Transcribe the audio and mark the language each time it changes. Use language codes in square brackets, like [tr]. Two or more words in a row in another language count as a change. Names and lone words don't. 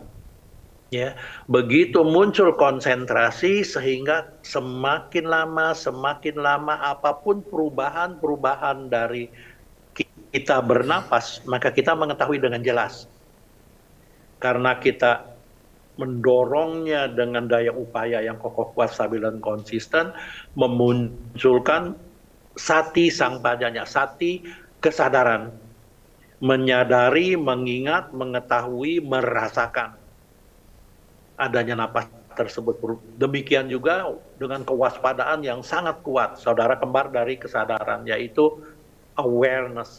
[id] Ya, begitu muncul konsentrasi, sehingga semakin lama apapun perubahan dari kita bernapas, maka kita mengetahui dengan jelas. Karena kita mendorongnya dengan daya upaya yang kokoh, kuat, stabil, dan konsisten, memunculkan [pi] sati sang pajanya, [id] sati kesadaran, menyadari, mengingat, mengetahui, merasakan adanya napas tersebut. Demikian juga dengan kewaspadaan yang sangat kuat, saudara kembar dari kesadaran, yaitu awareness.